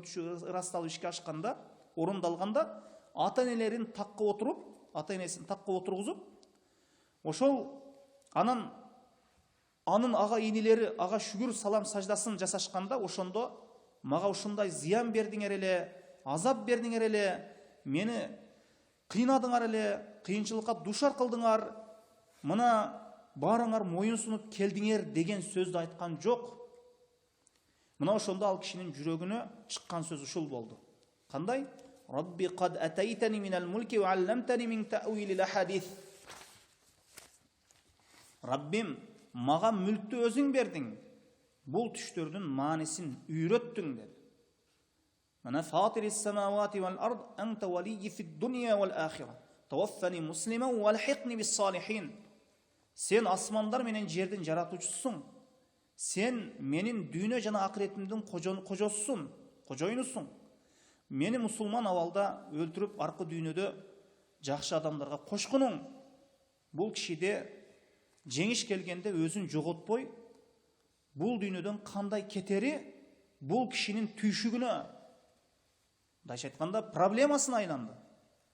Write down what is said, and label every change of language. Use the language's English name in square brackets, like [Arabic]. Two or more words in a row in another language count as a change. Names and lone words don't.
[Kyrgyz] түшү ырасталып ишке ашканда, орундалганда, ата-энесин такка отургузуп, ошол анын ага инилери ага шүгүр салам саждасын жасашканда, ошондо мага ушундай зыян бердиңер эле, азап бердиңер эле, мени кыйнадыңар эле, кыйынчылыкка душар кылдыңар, мына баарыңар моюн сунуп келдиңер деген сөздү айткан жок. Мына ошондо ал кишинин жүрөгүнө чыккан сөз ушул болду. Кандай? [Arabic] رب قد آتيتني من الملك وعلمتني من تأويل الأحاديث. [Kyrgyz] Раббим, мага мүлктү өзүң бердиң. Бул түштөрдүн маанисин үйрөттүң dedi. [Arabic] Мана فاطر السماوات والأرض أنت وليي في الدنيا والآخرة. توفني مسلما وألحقني بالصالحين. [Kyrgyz] Сен асмандар менен жердин жаратуучусуң. Сен менин дүйнө жана акыретимдин кожоюнусуң. Мени мусулман абалда өлтүрүп, аркы дүйнөдө жакшы адамдарга кошкунуң. Бул кишиде жеңиш келгенде өзүн жоготпой, бул дүйнөдөн кандай кетери бул кишинин түйшүгүнө, дайча айтканда, проблемасына айланды.